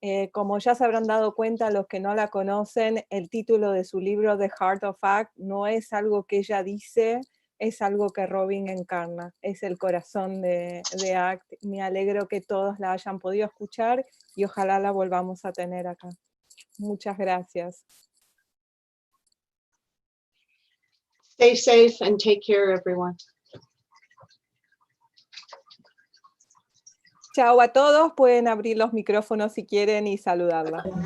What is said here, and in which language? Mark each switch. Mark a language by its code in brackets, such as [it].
[es] Como ya se habrán dado cuenta los que no la conocen, el título de su libro The Heart of Act no es algo que ella dice, es algo que Robyn encarna, es el corazón de ACT. Me alegro que todos la hayan podido escuchar y ojalá la volvamos a tener acá. Muchas gracias. [en] Stay safe and take care, everyone. [es] Chao a todos, pueden abrir los micrófonos si quieren y saludarla.